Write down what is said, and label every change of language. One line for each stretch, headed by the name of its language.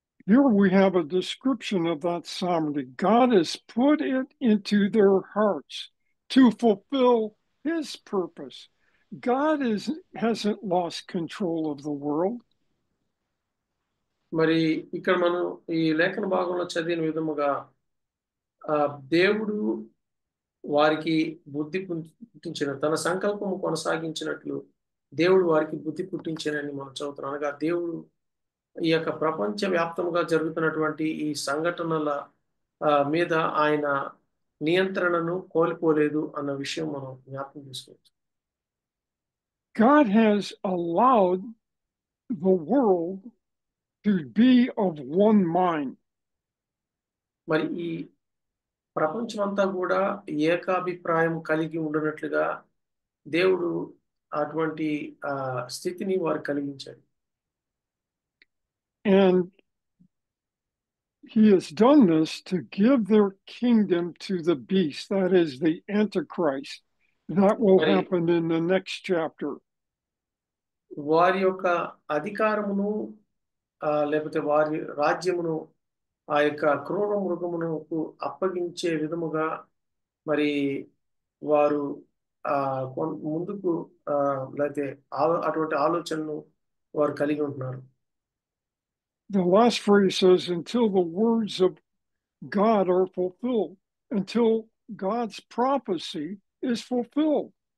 English: Here we have a description of that sovereignty. God has put it into their hearts to fulfill his purpose. God hasn't lost control of the world.
Telugu: మరి ఇక్కడ మనం ఈ లేఖన భాగంలో చదివిన విధముగా దేవుడు వారికి బుద్ధి పుట్టించిన తన సంకల్పము కొనసాగించినట్లు దేవుడు వారికి బుద్ధి పుట్టించానని మనం చదువుతున్నాం. అనగా దేవుడు ఈ యొక్క ప్రపంచ వ్యాప్తంగా జరుగుతున్నటువంటి ఈ సంఘటనల మీద ఆయన నియంత్రణను కోల్పోలేదు అన్న విషయం మనం జ్ఞాపకం చేసుకోవచ్చు.
English: God has allowed the world to be of one mind.
Telugu: మరి ఈ ప్రపంచమంతా కూడా ఏకాభిప్రాయం కలిగి ఉండనట్లుగా దేవుడు అటువంటి స్థితిని వారు కలిగించాడు.
English: And he has done this to give their kingdom to the beast, that is the Antichrist. That will happen in the next chapter.
Telugu: వారి యొక్క అధికారమును లేకపోతే వారి రాజ్యమును ఆ యొక్క క్రూర మృగమునకు అప్పగించే విధముగా మరి వారు ముందుకు లేకపోతే అటువంటి ఆలోచనను వారు కలిగి ఉంటున్నారు.
English: The last phrase says, until the words of God are fulfilled, until God's prophecy is fulfilled.